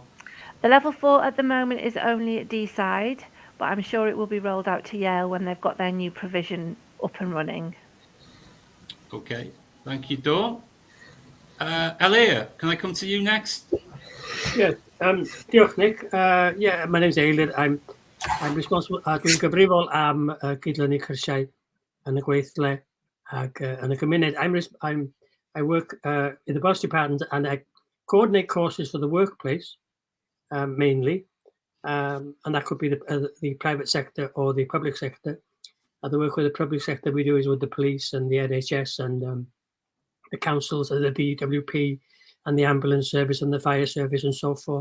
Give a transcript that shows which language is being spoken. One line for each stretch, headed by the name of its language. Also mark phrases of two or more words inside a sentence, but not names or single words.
English: The level 4 at the moment is only at Deeside, but I'm sure it will be rolled out to Yale when they've got their new provision up and running. Okay, thank you, Dawn. Elia, can I come to you next? Yeah, diolch, Nick. Yeah, my name's Eilir. I'm responsible.
Welsh: Dwi'n gyfrifol am gydlynu cyrsiau yn y gweithle ac yn y gymuned.
English: I work in the Welsh department and I coordinate courses for the workplace mainly, and that could be the private sector or the public sector. The work with the public sector we do is with the police and the NHS and the councils and the DWP and the ambulance service and the fire service and so forth.